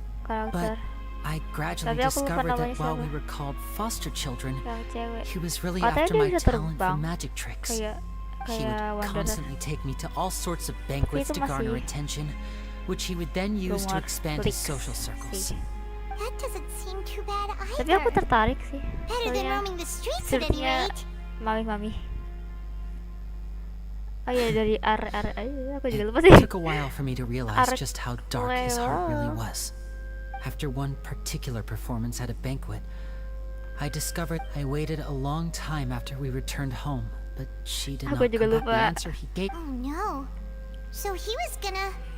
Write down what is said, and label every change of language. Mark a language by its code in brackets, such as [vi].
[en] But I gradually discovered that while we were called foster children, he was really after my talent for magic tricks. He would constantly take me to all sorts of banquets to garner attention, which he would then use to expand his social circles. That doesn't seem too bad either. [id] Tapi aku tertarik sih. [en] Better than roaming the streets at any rate. [id] Mami. Oh iya, dari aku juga lupa sih. [en] It took a while for me to realize just how dark his heart really was. After one particular performance at a banquet, I discovered I waited a long time after we returned home, but she did not come back. The answer he gave. Oh no. So he was gonna...